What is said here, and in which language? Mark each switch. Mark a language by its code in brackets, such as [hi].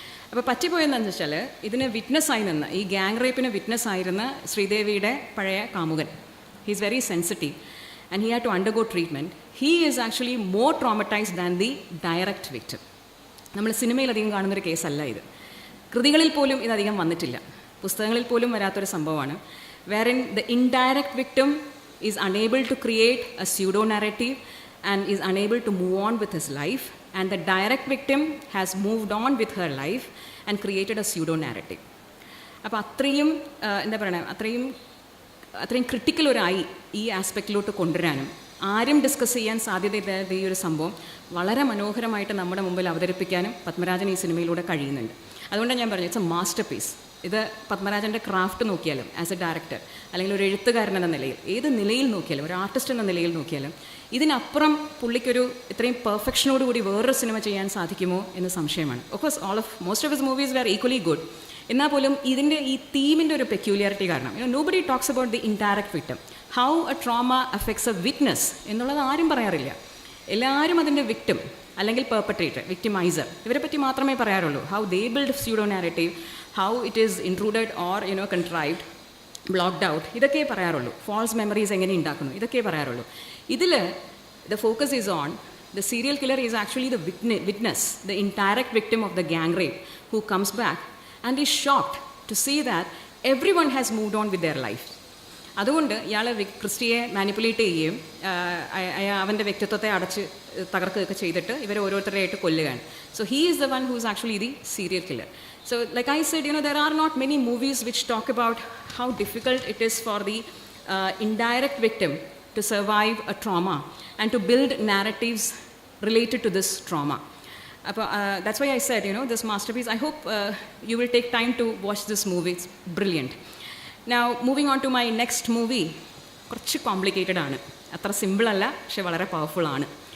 [ml] അപ്പോൾ പറ്റിപ്പോയെന്നു വെച്ചാൽ ഇതിന് വിറ്റ്നസ്സായി നിന്ന്, ഈ ഗ്യാങ് റേപ്പിന് വിറ്റ്നസ്സായിരുന്ന ശ്രീദേവിയുടെ പഴയ കാമുകൻ, [en] He is very sensitive and he had to undergo treatment. He is actually more traumatised than the direct victim. [ml] നമ്മൾ സിനിമയിൽ അധികം കാണുന്നൊരു കേസല്ല ഇത്. കൃതികളിൽ പോലും ഇതധികം വന്നിട്ടില്ല, പുസ്തകങ്ങളിൽ പോലും വരാത്തൊരു സംഭവമാണ്. [en] wherein the indirect victim is unable to create a pseudo-narrative and is unable to move on with his life, and the direct victim has moved on with her life and created a pseudo-narrative. [ml] അപ്പോൾ അത്രയും എന്താ പറയുക, അത്രയും critical ഒരായി ഈ ആസ്പെക്റ്റിലോട്ട് കൊണ്ടുവരാനും ആരും discuss ചെയ്യാൻ സാധ്യതയില്ലാത്ത ഈ ഒരു സംഭവം വളരെ മനോഹരമായിട്ട് നമ്മുടെ മുമ്പിൽ അവതരിപ്പിക്കാനും പത്മരാജൻ ഈ സിനിമയിലൂടെ കഴിയുന്നുണ്ട്. അതുകൊണ്ടാണ് ഞാൻ പറഞ്ഞു [en] It's a masterpiece. [ml] ഇത് പത്മരാജൻ്റെ ക്രാഫ്റ്റ് നോക്കിയാലും ആസ് എ ഡയറക്ടർ, അല്ലെങ്കിൽ ഒരു എഴുത്തുകാരൻ എന്ന നിലയിൽ, ഏത് നിലയിൽ നോക്കിയാലും, ഒരു ആർട്ടിസ്റ്റ് എന്ന നിലയിൽ നോക്കിയാലും ഇതിനപ്പുറം പുള്ളിക്കൊരു ഇത്രയും പെർഫെക്ഷനോടുകൂടി വേറൊരു സിനിമ ചെയ്യാൻ സാധിക്കുമോ എന്ന് സംശയമാണ്. [en] Of course most of his movies were equally good. [ml] എന്നാൽ പോലും ഇതിൻ്റെ ഈ തീമിൻ്റെ ഒരു പെക്യൂലിയാരിറ്റി കാരണം [en] nobody talks about the indirect victim, how a trauma affects a witness [ml] എന്നുള്ളത് ആരും പറയാറില്ല. എല്ലാവരും അതിൻ്റെ വിക്ടിം അല്ലെങ്കിൽ പെർപ്പട്രേറ്റർ, വിക്ടിമൈസർ, ഇവരെ പറ്റി മാത്രമേ പറയാറുള്ളൂ. [en] how they build pseudo narrative, how it is intruded or contrived, blocked out, [ml] ഇതൊക്കെ പറയാറുള്ളൂ. ഫാൾസ് മെമ്മറീസ് എങ്ങനെ ഉണ്ടാക്കുന്നു, ഇതൊക്കെ പറയാറുള്ളൂ. [en] ഇതിൽ the focus is on the serial killer is actually the witness, the indirect victim of the gang rape, who comes back and is shocked to see that everyone has moved on with their life. [ml] അതുകൊണ്ട് ഇയാൾ ക്രിസ്റ്റിയെ manipulate ചെയ്യുകയും അവൻ്റെ വ്യക്തിത്വത്തെ അടച്ച് തകർക്കുകയൊക്കെ ചെയ്തിട്ട് ഇവരെ ഓരോരുത്തരെയായിട്ട് കൊല്ലുകയാണ്. [en] So he is the one who is actually the serial killer. So like I said, there are not many movies which talk about how difficult it is for the indirect victim to survive a trauma and to build narratives related to this trauma. That's why I said, this masterpiece, I hope you will take time to watch this movie. It's brilliant. Now, moving on to my next movie, [ml] കുറച്ച് complicated ആണ്, അത്ര simple അല്ല, പക്ഷെ വളരെ powerful ആണ്.